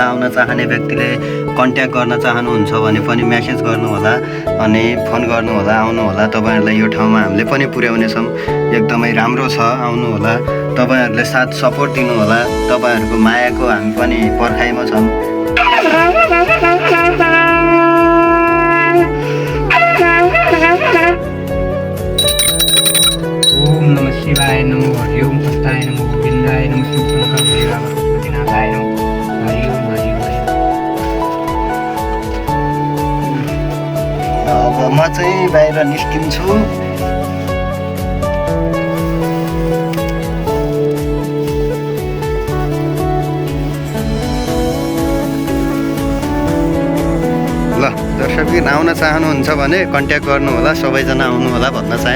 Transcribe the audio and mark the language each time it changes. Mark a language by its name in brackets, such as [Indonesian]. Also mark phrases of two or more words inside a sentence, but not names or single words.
[Nepali] आउन चाहने व्यक्तिले कन्ट्याक्ट गर्न चाहनुहुन्छ भने पनि मेसेज गर्नुहोला अनि फोन गर्नुहोला, आउनुहोला। तपाईँहरूलाई यो ठाउँमा हामीले पनि पुर्याउनेछौँ, एकदमै राम्रो छ, आउनुहोला। तपाईँहरूले साथ सपोर्ट दिनुहोला, तपाईँहरूको मायाको हामी पनि पर्खाइमा छौँ। [Sanskrit] ओम नमः शिवाय नमो हरि ओम तत्ताय नमो गोविन्दाय नमो शिवशङ्करनाथाय नमो हरि ओम हरि ओम। [Nepali] अब म चाहिँ बाहिर निस्किन्छु। ल दर्शकबिन, आउन चाहनुहुन्छ भने कन्ट्याक्ट गर्नुहोला, सबैजना आउनुहोला भन्न चाहौँ।